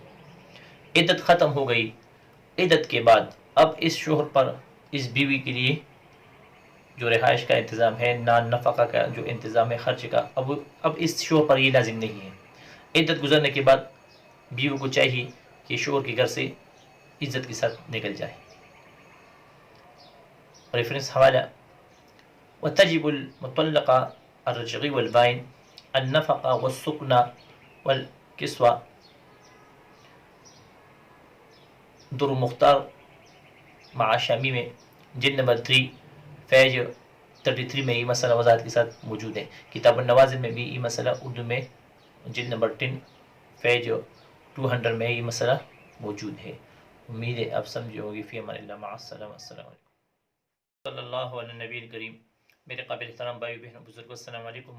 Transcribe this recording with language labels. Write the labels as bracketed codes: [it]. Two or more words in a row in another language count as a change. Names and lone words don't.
[ur] عدت ختم ہو گئی، عدت کے بعد اب اس شوہر پر اس بیوی کے لیے جو رہائش کا انتظام ہے، نان نفقہ کا جو انتظام ہے، خرچ کا، اب اس شوہر پر یہ لازم نہیں ہے۔ عدت گزرنے کے بعد بیوی کو چاہیے کہ شوہر کے گھر سے عزت کے ساتھ نکل جائے۔ ریفرنس حوالہ، [ar] وتجب المطلقہ الرجعی والبائن النفقہ والسکنہ والکسوہ، [ur] در مختار مع شامی میں، جلد نمبر 3 پیج 33 میں یہ مسئلہ وضاحت کے ساتھ موجود ہے۔ کتاب النوازل میں بھی یہ مسئلہ اردو میں جلد نمبر 10 پیج 200 میں یہ مسئلہ موجود ہے۔ امید ہے آپ سمجھے ہوں گے۔ [ar] فی امان اللہ، مع السلامہ، السلام علیکم۔ صلی اللہ علیہ نبی کریم، [ur] میرے قابل احترام بھائی بہن بزرگ، [ar] السلام علیکم۔